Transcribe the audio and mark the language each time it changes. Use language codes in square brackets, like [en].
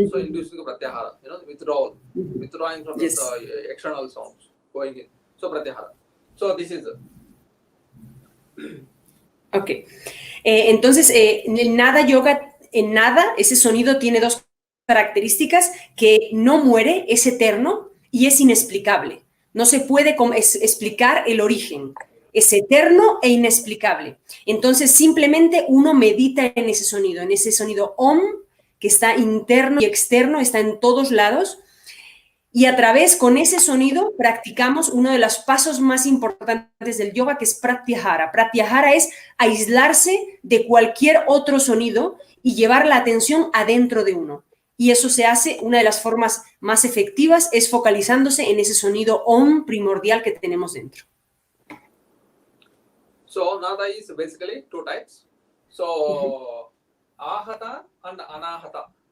[en] So inducing the pratyahara, you know, withdrawing from the external sounds, going in. So pratyahara. So this is. Ok. [es] Entonces, el Nada Yoga, en Nada, ese sonido tiene dos características: que no muere, es eterno y es inexplicable. No se puede explicar el origen. Es eterno e inexplicable. Entonces, simplemente uno medita en ese sonido Om, que está interno y externo, está en todos lados. Y a través, con ese sonido, practicamos uno de los pasos más importantes del yoga, que es pratyahara. Pratyahara es aislarse de cualquier otro sonido y llevar la atención adentro de uno. Y eso se hace, una de las formas más efectivas es focalizándose en ese sonido Om primordial que tenemos dentro. [en] So Nada is basically two types. So Ahata and Anahata.